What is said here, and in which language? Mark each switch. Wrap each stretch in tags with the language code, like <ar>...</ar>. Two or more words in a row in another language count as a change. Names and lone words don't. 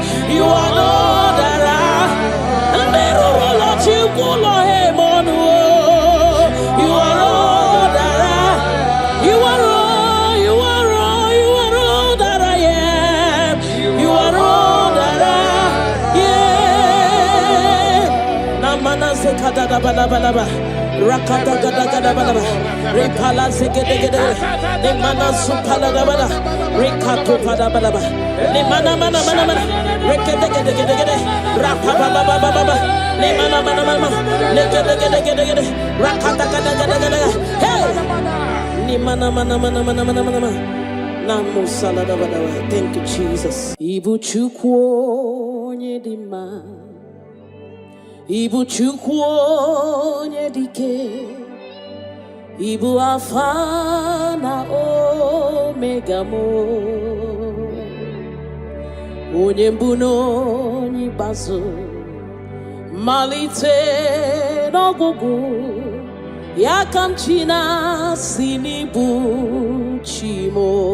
<en>You are all that I am. Never let you go him on the wall. You are all that I am. You are all, you are all, you are all that I am. You are all that I am. Namana sekada balaba. Rakata gada gada bada. Repala zegede gede. Le mana supala da bada. Rekato pada bada bada. Le mana mana mana mana. Rekede gede gede gede. Rapa baba baba baba. Le mana mana mana. Le gede gede gede gede. Rakata gada gada gada. Hey. Le mana mana mana mana mana mana. Namo salada bada. Thank you, Jesus.</en> <ig>Ibu chukwu nyedima. Ibu chukwu nyedike. Ibu Alpha na Omega mo. Onye mbụ n'onye ikpeazụ, malite n'ọgwụgwụ, ya ka m chi na-asị n'ibu chi mo.</ig>